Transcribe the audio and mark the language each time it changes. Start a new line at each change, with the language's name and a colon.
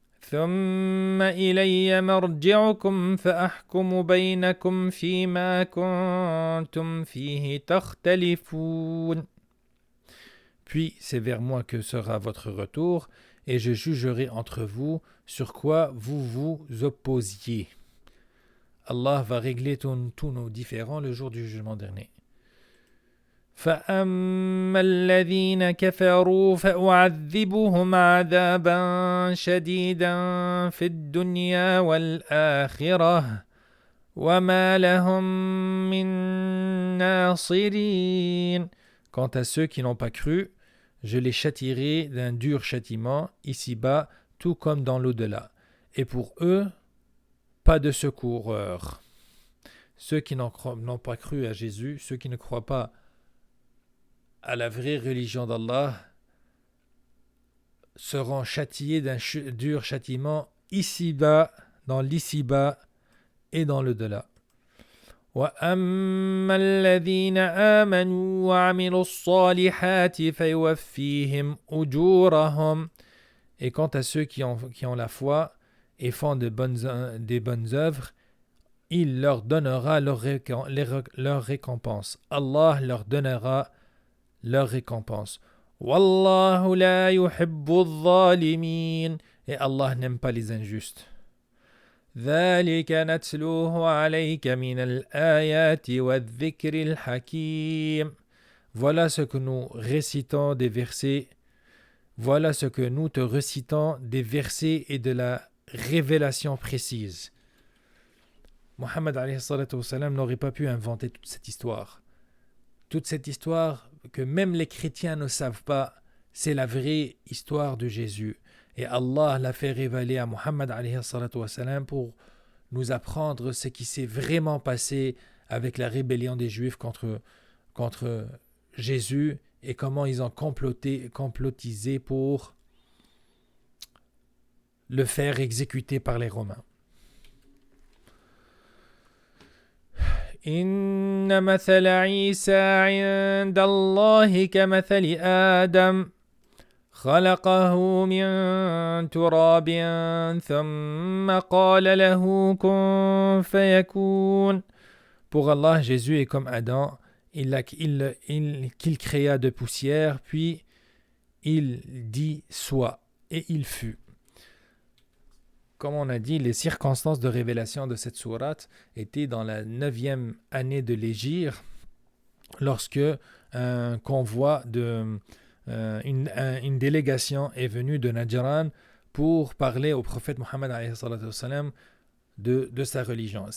Arabic: ثم إلي مرجعكم فأحكم بينكم فيما كنتم فيه تختلفون.
French: Puis c'est vers moi que sera votre retour, et je jugerai entre vous sur quoi vous vous opposiez. Allah va régler tous nos différends le jour du jugement dernier.
Arabic: فأما الذين كفروا فأعذبهم عذابا شديدا في الدنيا والآخرة وما لهم من ناصرين.
French: Quant à ceux qui n'ont pas cru, je les châtierai d'un dur châtiment ici-bas, tout comme dans l'au-delà. Et pour eux, pas de secoureurs. Ceux qui n'ont pas cru à Jésus, ceux qui ne croient pas à la vraie religion d'Allah, seront châtiés d'un dur châtiment ici-bas, dans l'ici-bas et dans l'au-delà.
Arabic: وَأَمَّا الَّذِينَ آمَنُوا وَعَمِلُوا الصَّالِحَاتِ فَيُوَفِّيهِمْ أُجُورَهُمْ.
French: Et quant à ceux qui ont la foi et font des bonnes œuvres, il leur donnera leur récompense. Allah leur donnera leur récompense.
Arabic: Wallahu la yuhibbu adh-dhalimin.
French: Et Allah n'aime pas les injustes.
Arabic: ذلك نتلوه عليك من الآيات والذكر الحكيم.
French: Voilà ce que nous récitons des versets. Voilà ce que nous te récitons des versets et de la révélation précise. Mohammed alayhi salatu wassalam n'aurait pas pu inventer toute cette histoire. Toute cette histoire que même les chrétiens ne savent pas, c'est la vraie histoire de Jésus. Et Allah l'a fait révéler à Mohammed alayhi salatu wassalam pour nous apprendre ce qui s'est vraiment passé avec la rébellion des Juifs contre Jésus et comment ils ont complotisé pour le faire exécuter par les Romains.
Arabic: إن مثل عيسى عند الله كمثل آدم خلقه من تراب ثم قال له كن فيكون.
French: Pour Allah, Jésus est comme Adam, qu'il créa de poussière, puis il dit sois, et il fut. Comme on a dit, les circonstances de révélation de cette sourate étaient dans la 9e année de l'Hégire, lorsque un convoi une délégation est venue de Najran pour parler au prophète Mohammed alayhi salatu wassalam de sa religion.